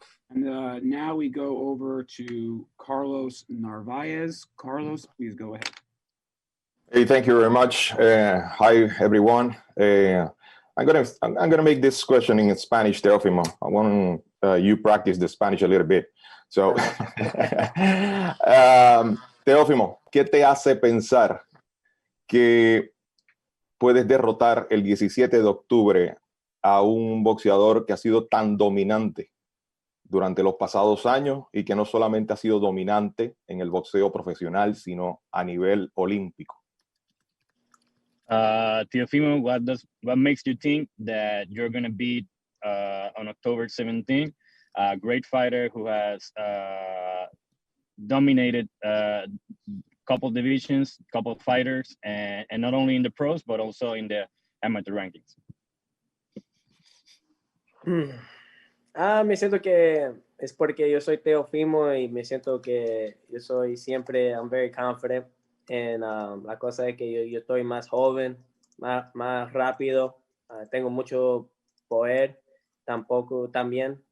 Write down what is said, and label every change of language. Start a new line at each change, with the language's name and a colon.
English: And now we go over to Carlos Narvaez. Carlos, please go ahead. Hey, thank you very much. Hi, everyone. I'm gonna make this question in Spanish, Teofimo. I want you practice the Spanish a little bit.
Spanish: So, Teofimo, ¿qué te hace pensar que puedes derrotar el 17 de octubre a un boxeador que ha sido tan dominante durante los pasados años y que no solamente ha sido dominante en el boxeo profesional, sino a nivel olímpico?
English: Teofimo, what makes you think that you're going to beat on October 17th a great fighter who has dominated couple divisions, couple fighters, and not only in the pros but also in the amateur rankings?
Spanish: Me siento que es porque yo soy Teofimo y me siento que yo soy siempre,
English: I'm very confident. And
Spanish: la cosa es que yo estoy más joven, más rápido, tengo mucho poder también.